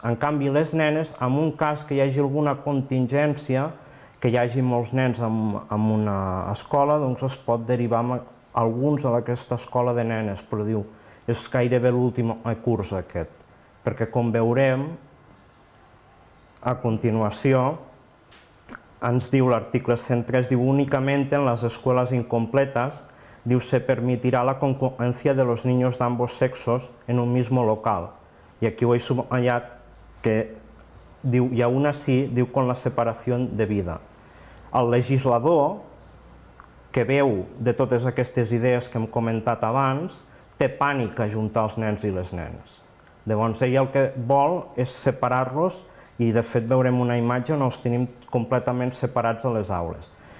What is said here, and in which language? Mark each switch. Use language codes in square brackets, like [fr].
[ca] En canvi, les nenes, en un cas que hi hagi alguna contingència, que hi hagi molts nens en una escola, doncs es pot derivar alguns a aquesta escola de nenes, però diu, és gairebé l'últim curs aquest, perquè com veurem, a continuació, ens diu l'article 103, diu, [es] únicamente en las escuelas incompletas, diu, se permitirá la concurrencia de los niños de ambos sexos en un mismo local. [ca] Y aquí ho he subratllat que diu, [es] y aún así, [ca] diu, [es] con la separación de vida. [ca] El legislador, que veu de totes aquestes idees que hem comentat abans, té pànic a ajuntar els nens i les nenes. Llavors, ell el que vol és separar-los i, de fet, veurem una imatge on els tenim completament separats a les aules.